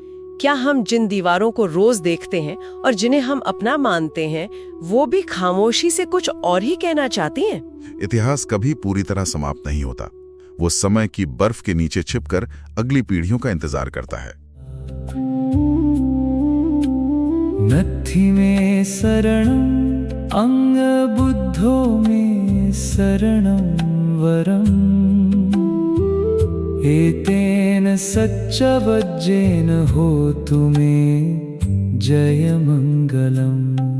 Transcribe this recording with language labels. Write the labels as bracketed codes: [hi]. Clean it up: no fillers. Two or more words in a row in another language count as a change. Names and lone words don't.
[hi] क्या हम जिन दीवारों को रोज देखते हैं और जिन्हें हम अपना मानते हैं, वो भी खामोशी से कुछ और ही कहना चाहती हैं? इतिहास कभी पूरी तरह समाप्त नहीं होता। वो समय की बर्फ के नीचे छिपकर अगली पीढ़ियों का इंतजार करता है। [pi] नत्थि में शरणं अंगबुद्धो में शरणं वरम् एतेन सच्चवज्जेन होतु मे जयमङ्गलम्।